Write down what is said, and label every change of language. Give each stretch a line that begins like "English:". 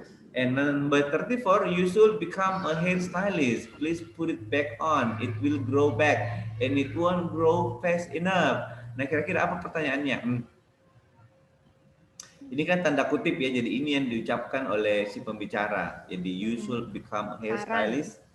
English: And number 34, you should become a hairstylist. Please put it back on. It will grow back and it won't grow fast enough.
Indonesian: Nah, kira-kira apa pertanyaannya? Ini kan tanda kutip ya. Jadi ini yang diucapkan oleh si pembicara.
English: Jadi you should become a hairstylist.